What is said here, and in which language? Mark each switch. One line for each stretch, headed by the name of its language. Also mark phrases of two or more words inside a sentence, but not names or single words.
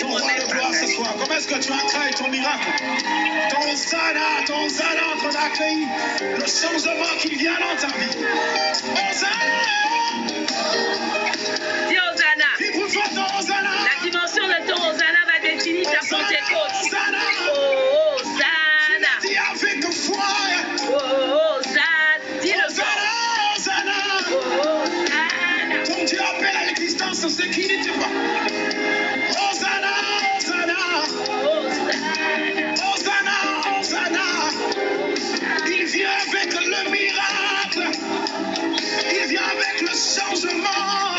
French: ton roi de gloire ce soir? Comment est-ce que tu accueilles ton miracle? Ton Zana en train d'accueillir le changement qui vient dans ta vie. Hosanna! Dis Hosanna. Dis plus fort ton Hosanna! La dimension de ton Hosanna va définir ta Pentecôte. Hosanna! Oh, Hosanna. Dis avec foi. Oh, Hosanna. Dis-le fort. Hosanna! Oh, Hosanna. Ton Dieu appelle à l'existence ce qui n'était pas. Hosanna! Hosanna! Hosanna. Hosanna! Hosanna! Il vient avec le miracle. Il vient avec le changement.